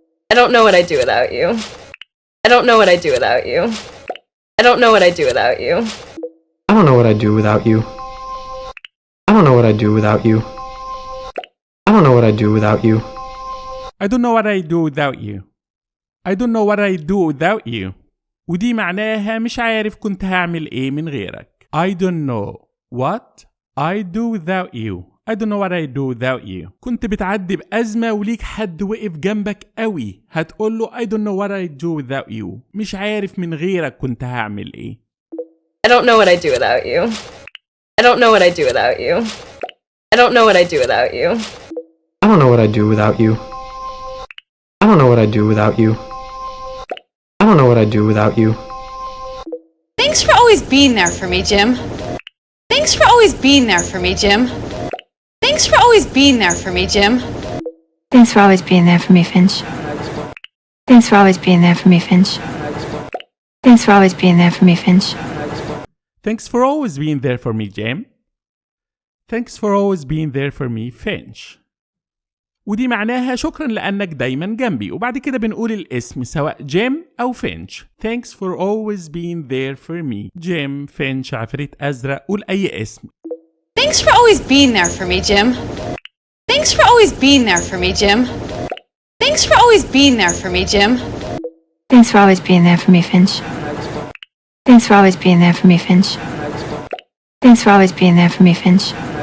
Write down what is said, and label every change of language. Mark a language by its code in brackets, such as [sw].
[en] I don't know what I'd do without you. I don't know what I'd do without you. I don't know what I'd do without you. I don't know what I'd do without you. I don't know what I'd do without you. I don't know what I'd do without you. I don't know what I'd do without you. I don't know what I'd do without you. [ar] ودي معناها مش عارف كنت هعمل ايه من غيرك. [en] I don't know what I'd do without you. I don't know what I'd do without you. [ar] كنت بتعدي بأزمة وليك حد وقف جنبك قوي، هتقول له [en] I don't know what I'd do without you. [ar] مش عارف من غيرك كنت هعمل ايه. [en] I don't know what I'd do without you. I don't know what I'd do without you. I don't know what I'd do without you. I don't know what I'd do without you. I don't know what I'd do without you. I don't know what I'd do without you. Thanks for always being there for me, Jim. Thanks for always being there for me, Jim. Thanks for always being there for me, Jim. Thanks for always being there for me, Finch. Thanks for always being there for me, Finch. Thanks for always being there for me, Finch. Thanks for always being there for me, Jim. Thanks for always being there for me, Finch. [ar] ودي معناها شكرا لأنك دايما جنبي، وبعد كده بنقول الاسم سواء جيم أو فينش. [en] Thanks for always being there for me. [ar] جيم، فينش، عفريت أزرق، قول أي اسم. [en] Thanks for always being there for me, Jim. Thanks for always being there for me, Jim. Thanks for always being there for me, Jim. Thanks for always being there for me, Finch. Thanks for always being there for me, Finch. Thanks for always being there for me, Finch.